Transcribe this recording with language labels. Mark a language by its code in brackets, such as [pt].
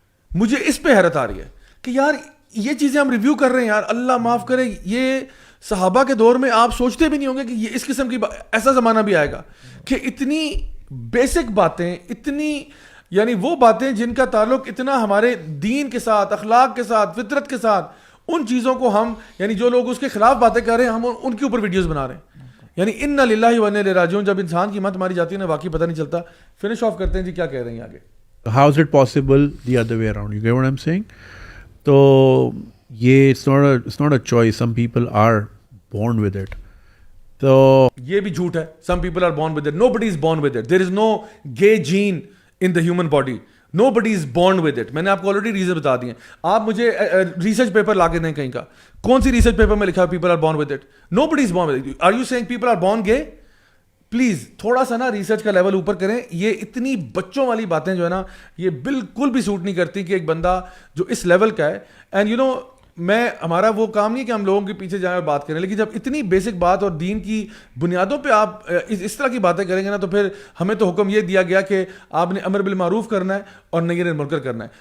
[ur] مجھے اس پہ حیرت آ رہی ہے کہ یار یہ چیزیں ہم ریویو کر رہے ہیں. یار اللہ معاف کرے, یہ صحابہ کے دور میں آپ سوچتے بھی نہیں ہوں گے کہ یہ اس قسم کی ایسا زمانہ بھی آئے گا کہ اتنی بیسک باتیں, اتنی یعنی وہ باتیں جن کا تعلق اتنا ہمارے دین کے ساتھ, اخلاق کے ساتھ, فطرت کے ساتھ, ان چیزوں کو ہم, یعنی جو لوگ اس کے خلاف باتیں کر رہے ہیں ہم ان کے اوپر ویڈیوز بنا رہے ہیں. یعنی انا للہ و انا الیہ راجعون, جب انسان کی مت ماری جاتی ہے نا واقعی پتہ نہیں چلتا. فنش آف کرتے ہیں جی, کیا کہہ رہے ہیں آگے. [en] How is it possible the other way around? You get what I'm saying? [ur] تو یہ [en] it's not a choice. Some people are born with it. [ur] تو یہ بھی جھوٹ ہے. [en] Some people are born with it. Nobody is born with it. There is no gay gene in the human body. Nobody is born with it. [ur] میں نے آپ کو already reason بتا دی ہیں. آپ مجھے ریسرچ پیپر لا کے دیں کہیں کا, کون سی ریسرچ پیپر میں لکھا ہے [en] people are born with it? Nobody is born with it. Are you saying people are born gay? [ur] Please تھوڑا سا نا ریسرچ کا لیول اوپر کریں. یہ اتنی بچوں والی باتیں جو ہے نا یہ بالکل بھی سوٹ نہیں کرتی کہ ایک بندہ جو اس لیول کا ہے. [en] and you know [ur] میں, ہمارا وہ کام نہیں کہ ہم لوگوں کے پیچھے جائیں اور بات کریں, لیکن جب اتنی بیسک بات اور دین کی بنیادوں پہ آپ اس طرح کی باتیں کریں گے نا تو پھر ہمیں تو حکم یہ دیا گیا کہ آپ نے امر بالمعروف کرنا ہے اور نہی عن المنکر کرنا ہے.